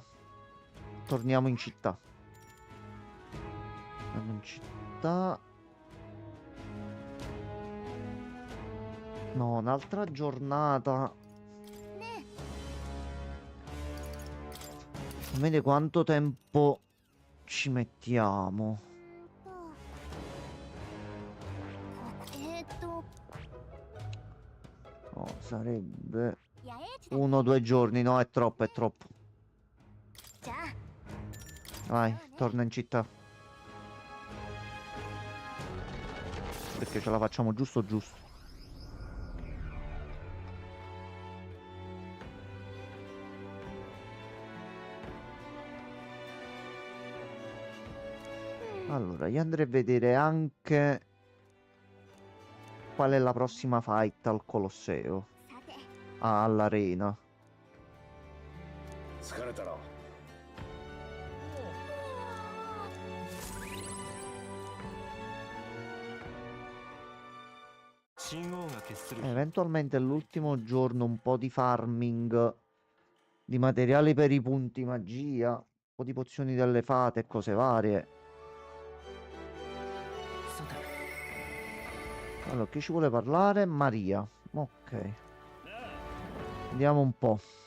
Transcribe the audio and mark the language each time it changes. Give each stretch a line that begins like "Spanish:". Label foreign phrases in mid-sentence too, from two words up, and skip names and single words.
Italian: Torniamo in città. Andiamo in città. No, un'altra giornata. Vede quanto tempo ci mettiamo.
Japanese: と
Italian: Oh, sarebbe
Japanese: 野営地だ
Italian: 1 o 2 giorni. No, è troppo, è troppo.
Japanese: じゃあ
Italian: Vai, torna in città. Perché ce la facciamo giusto giusto. Allora, io andrei a vedere anche qual è la prossima fight al Colosseo,
Japanese: さて
Italian: all'arena.
Japanese: 疲れたろ信号が決する
Italian: Eventualmente l'ultimo giorno un po' di farming di materiali per i punti magia, un po' di pozioni delle fate e cose varie.
Japanese: さて
Italian: Allora, chi ci vuole parlare? Maria. Ok. Andiamo un po'.